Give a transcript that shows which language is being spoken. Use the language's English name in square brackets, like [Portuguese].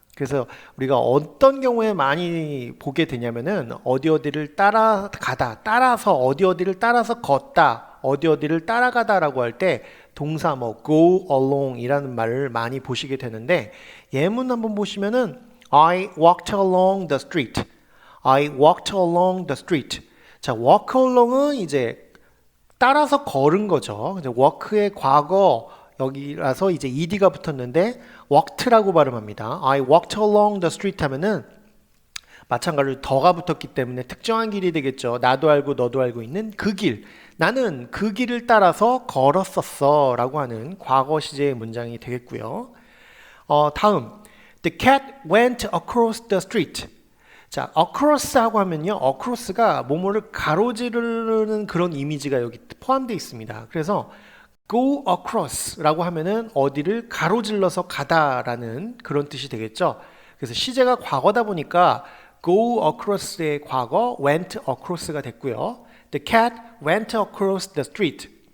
[Korean] 그래서 우리가 어떤 경우에 많이 보게 되냐면은 어디를 따라가다, 따라서 어디를 따라서 걷다, 어디를 따라가다라고 할 때 동사 go along 이라는 말을 많이 보시게 되는데 예문 한번 보시면은 [English] I walked along the street. I walked along the street. [Korean] 자, walk along은 이제 따라서 걸은 거죠. 이제 walk의 과거 여기라서 이제 ed가 붙었는데 walked라고 발음합니다. [English] I walked along the street [Korean] 하면은 마찬가지로 더가 붙었기 때문에 특정한 길이 되겠죠. 나도 알고 너도 알고 있는 그 길. 나는 그 길을 따라서 걸었었어 라고 하는 과거 시제의 문장이 되겠고요. 다음 [English] The cat went across the street. [Korean] 자, across 하고 하면요. across가 뭐뭐를 가로지르는 그런 이미지가 여기 포함되어 있습니다. 그래서 go across 라고 하면은 어디를 가로질러서 가다라는 그런 뜻이 되겠죠. 그래서 시제가 과거다 보니까 go across의 과거 went across가 됐고요. [English] The cat went across the street.